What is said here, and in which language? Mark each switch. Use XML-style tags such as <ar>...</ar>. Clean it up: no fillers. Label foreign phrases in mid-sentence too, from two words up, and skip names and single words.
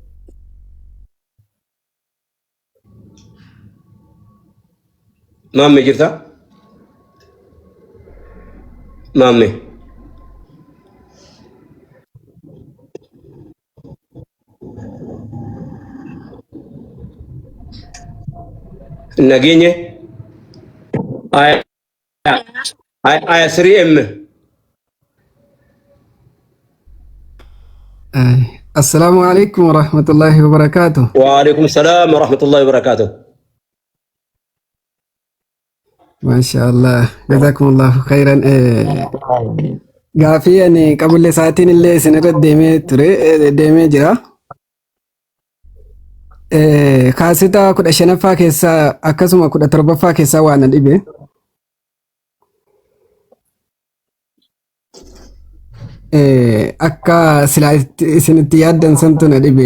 <om>Maamme jirta? Maamme. Nageenya aya 3M.</om> <ar>السلام عليكم ورحمة الله وبركاته. وعليكم السلام ورحمة الله وبركاته. ما شاء الله، جزاكم الله خيرا.</ar> <om>Gaafii ani qabulle saatiin illee isinirra deemee jira. Kaasita 15ffaa keessaa akkasuma 17ffaa keessaa waan dhibe. Akka silaa isinitti yaaddan santu na dhibe.</om>